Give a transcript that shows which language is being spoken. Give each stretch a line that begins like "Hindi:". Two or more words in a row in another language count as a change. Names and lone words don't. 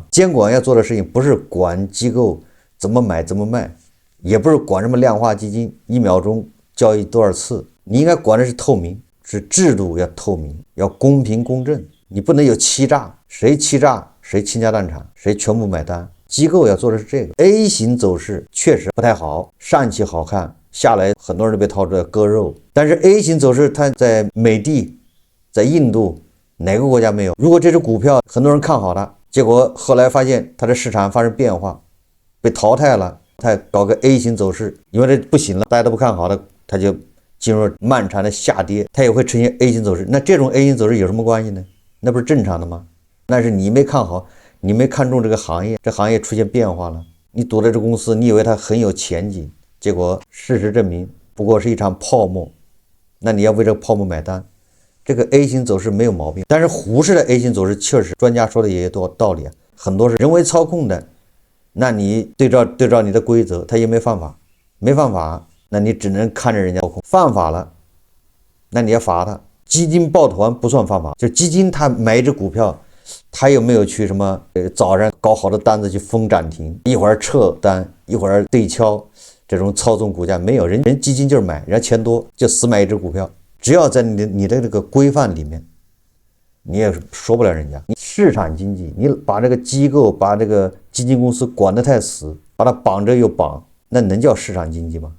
Chinese: 監管要做的事情不是管機構怎麼買怎麼賣，也不是管什麼量化基金1秒鐘交易多少次，你應該管的是透明，是制度要透明，要公平公正，你不能有欺詐，誰欺詐誰傾家蕩產，誰全部買單。機構要做的是這個。 A 型走勢確實不太好，上去好看，下來很多人都被套出來割肉。但是 A 型走勢它在美的，在印度哪個國家沒有？如果這只股票很多人看好它，結果後來發現它的市場發生變化，被淘汰了，它搞個 A 型走勢，因為這不行了，大家都不看好的，它就进入漫長的下跌，它也會呈現 A 型走勢。那這種 A 型走勢有什麼關係呢？那不是正常的嗎？那是你沒看好，你沒看中這個行業，這行業出現变化了，你賭的這公司，你以為它很有前景，結果事實證明不過是一場泡沫，那你要為這個泡沫買單。這個 A 型走勢沒有毛病，但是胡適的 A 型走勢確實，專家說的也有多道理啊，很多是人為操控的，那你對照你的規則，他也沒犯法，沒犯法，那你只能看着人家操控，犯法了，那你要罰他。基金抱團不算犯法，就基金他買一只股票，他有沒有去什麼早上搞好的單子去封漲停，一會兒撤單，一會兒對敲，這種操縱股價沒有，人基金就是買，人家錢多就死買一只股票，只要在你的這個規範裡面，你也說不了人家。你市场經濟，你把這個機構把這個基金公司管得太死，把它綁着又綁，那能叫市场經濟嗎？